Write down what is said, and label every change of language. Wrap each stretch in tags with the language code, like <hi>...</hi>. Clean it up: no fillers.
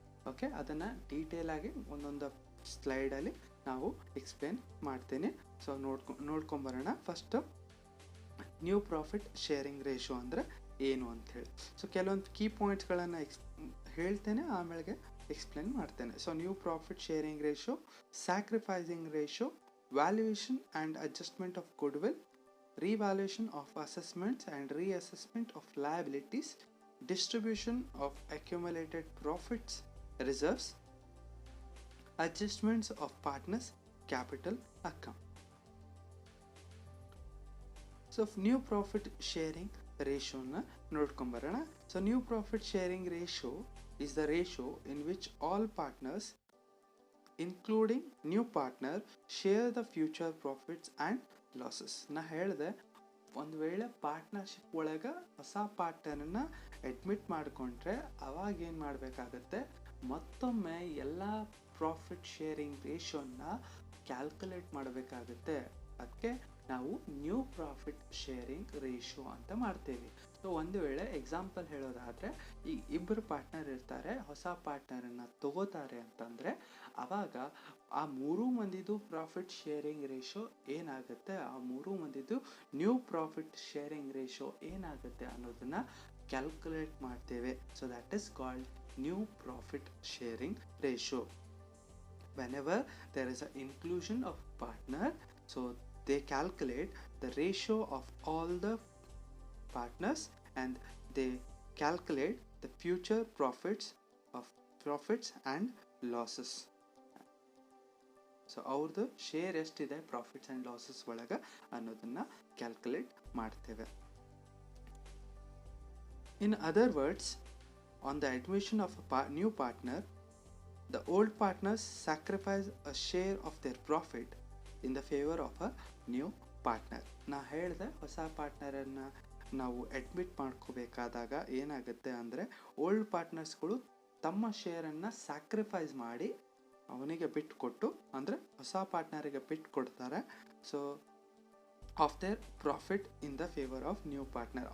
<kn>Okay, ಅದನ್ನು ಡೀಟೇಲಾಗಿ ಒಂದೊಂದು ಸ್ಲೈಡಲ್ಲಿ ನಾವು ಎಕ್ಸ್ಪ್ಲೇನ್ ಮಾಡ್ತೀನಿ. ಸೊ ನೋಡ್ಕೊಂಬರೋಣ. First new profit sharing ratio ಅಂದರೆ ಏನು ಅಂಥೇಳಿ. ಸೊ ಕೆಲವೊಂದು ಕೀ ಪಾಯಿಂಟ್ಸ್ಗಳನ್ನು ಹೇಳ್ತೇನೆ, ಆಮೇಲೆ ಎಕ್ಸ್ಪ್ಲೇನ್ ಮಾಡ್ತೇನೆ.</kn> <en>So new profit sharing ratio, sacrificing ratio, valuation and adjustment of goodwill, revaluation of assessments and reassessment of liabilities, distribution of accumulated profits reserves, adjustments of partners capital account. So new profit sharing ratio</en> <kn>na nodkonbarana.</kn> <en>So new profit sharing ratio is the ratio in which all partners including new partner share the future profits and losses.</en> <kn>ನಾ ಹೇಳಿದೆ, ಒಂದು ವೇಳೆ partnership ಒಳಗೆ ಹೊಸ ಪಾರ್ಟ್ನರನ್ನ admit ಮಾಡಿಕೊಂಡ್ರೆ ಅವಾಗ ಏನು ಮಾಡಬೇಕಾಗತ್ತೆ, ಮತ್ತೊಮ್ಮೆ ಎಲ್ಲ ಪ್ರಾಫಿಟ್ ಶೇರಿಂಗ್ ರೇಷೋನ ಕ್ಯಾಲ್ಕುಲೇಟ್ ಮಾಡಬೇಕಾಗತ್ತೆ. ಅದಕ್ಕೆ ನಾವು ನ್ಯೂ ಪ್ರಾಫಿಟ್ ಶೇರಿಂಗ್ ರೇಷೋ ಅಂತ ಮಾಡ್ತೇವೆ. ಸೊ ಒಂದು ವೇಳೆ ಎಕ್ಸಾಂಪಲ್ ಹೇಳೋದಾದರೆ, ಈಗ ಇಬ್ಬರು ಪಾರ್ಟ್ನರ್ ಇರ್ತಾರೆ, ಹೊಸ ಪಾರ್ಟ್ನರನ್ನು ತಗೋತಾರೆ ಅಂತಂದರೆ ಆವಾಗ ಆ ಮೂರೂ ಮಂದಿದು ಪ್ರಾಫಿಟ್ ಶೇರಿಂಗ್ ರೇಷೋ ಏನಾಗುತ್ತೆ, ಆ ಮೂರೂ ಮಂದಿದು ನ್ಯೂ ಪ್ರಾಫಿಟ್ ಶೇರಿಂಗ್ ರೇಷೋ ಏನಾಗುತ್ತೆ ಅನ್ನೋದನ್ನು ಕ್ಯಾಲ್ಕುಲೇಟ್ ಮಾಡ್ತೇವೆ.</kn> <en>So that is called new profit sharing ratio. Whenever there is an inclusion of partner, so they calculate the ratio of all the partners and they calculate the future profits and losses.</en> <kn>So ಅವ್ರದ್ದು share ಎಷ್ಟಿದೆ profits and losses ಒಳಗೆ ಅನ್ನೋದನ್ನು calculate ಮಾಡ್ತೇವೆ.</kn> <en>In other words, on the admission of a new partner, the old partners sacrifice a share of their profit in the favor of a new partner.</en> <kn>ನಾ ಹೇಳಿದೆ, ಹೊಸ ಪಾರ್ಟ್ನರನ್ನು ನಾವು admit ಮಾಡ್ಕೋಬೇಕಾದಾಗ ಏನಾಗುತ್ತೆ ಅಂದರೆ, old ಪಾರ್ಟ್ನರ್ಸ್ಗಳು ತಮ್ಮ ಶೇರನ್ನು ಸ್ಯಾಕ್ರಿಫೈಸ್ ಮಾಡಿ ಅವನಿಗೆ ಬಿಟ್ಟು ಕೊಟ್ಟು, ಅಂದರೆ ಹೊಸ ಪಾರ್ಟ್ನರಿಗೆ ಬಿಟ್ಟು ಕೊಡ್ತಾರೆ.</kn> <en>So of their profit in the favour of new partner.</en>